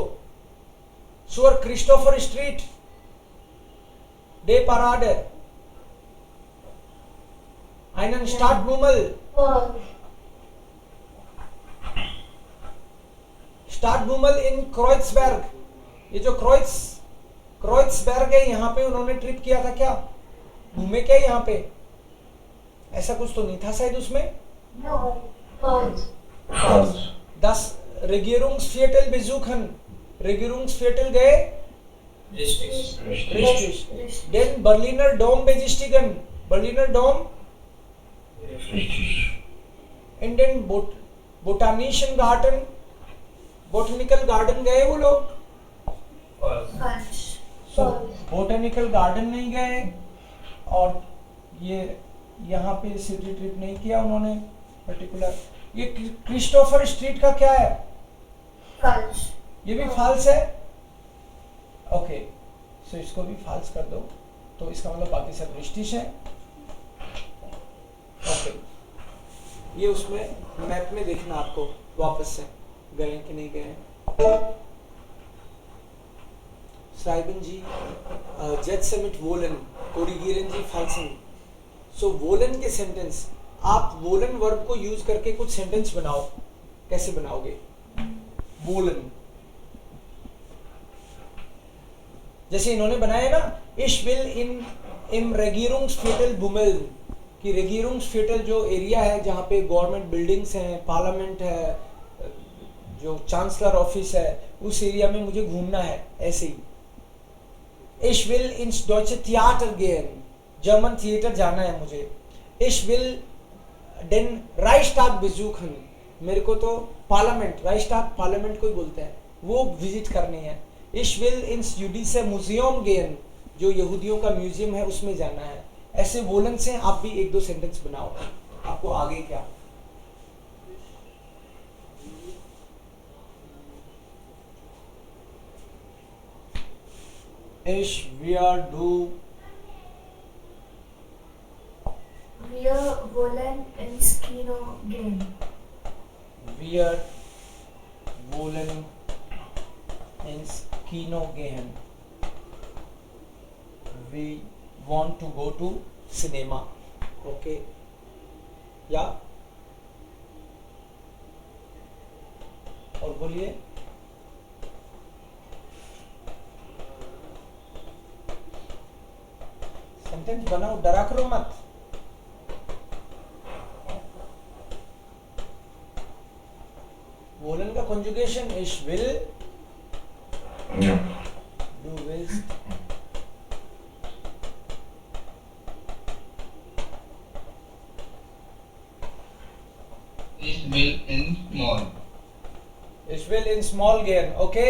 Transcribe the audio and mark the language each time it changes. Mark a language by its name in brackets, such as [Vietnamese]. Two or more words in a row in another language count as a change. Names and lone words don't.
[German] zur Christopher Street Day Parade, einen Stadtbummel, Stadtbummel in Kreuzberg। [Hindi] ये जो क्रोइट्सबर्ग है यहाँ पे उन्होंने ट्रिप किया था क्या? घूमे क्या यहाँ पे? ऐसा कुछ तो नहीं था शायद उसमें। [German] Das Regierungsviertel besuchen, Regierungsviertel गए, richtig, den Berliner Dom besichtigen, Berliner Dom, in den Botanischen Garten, [English] Botanical Garden [Hindi] गए वो लोग? [English] botanical garden [Hindi] नहीं गए, और ये यहाँ पे [English] city trip [Hindi] नहीं किया उन्होंने पर्टिकुलर। ये क्रिस्टोफर स्ट्रीट का क्या है? फॉल्स। ये भी फॉल्स है। ओके, सो इसको भी फॉल्स कर दो, तो इसका मतलब बाकी सब रिस्टिश है। ओके, ये उसमें मैप में देखना आपको वापस से गए कि नहीं गए। [German] schreiben Sie Sätze mit wollen, korrigieren Sie falschen. [Hindi] So wollen के सेंटेंस, आप wollen वर्ब को यूज करके कुछ सेंटेंस बनाओ. कैसे बनाओगे? wollen, जैसे इन्होंने बनाया ना, [German] ich will in im Regierungsviertel bummeln, [Hindi] कि Regierungsviertel जो एरिया है जहाँ पे [English] government buildings [Hindi] हैं, पार्लियामेंट है, जो [English] chancellor office [Hindi] है, उस एरिया में मुझे घूमना है. [German] ऐसे ही Ich will ins deutsche Theater gehen, [English] German theater [Hindi] जाना है मुझे. [German] Ich will den Reichstag besuchen, [Hindi] मेरे को तो पार्लियामेंट, राइक्सटाग पार्लियामेंट को ही बोलते हैं, वो विजिट करनी है. [German] Ich will ins jüdische Museum gehen, [Hindi] जो यहूदियों का म्यूजियम है उसमें जाना है. ऐसे वोलन से आप भी एक दो सेंटेंस बनाओ. आपको आगे क्या? [German] Ich, wir, du. Wir wollen ins Kino gehen. Wir wollen ins Kino gehen. [English] We want to go to cinema. Okay. [Hindi] या और बोलिए. सेंटेंस बनाओ, डरा करो मत. वोलन का कंजुगेशन [German] ich will, du willst, Ich will in small. ich will in small gehen. Okay.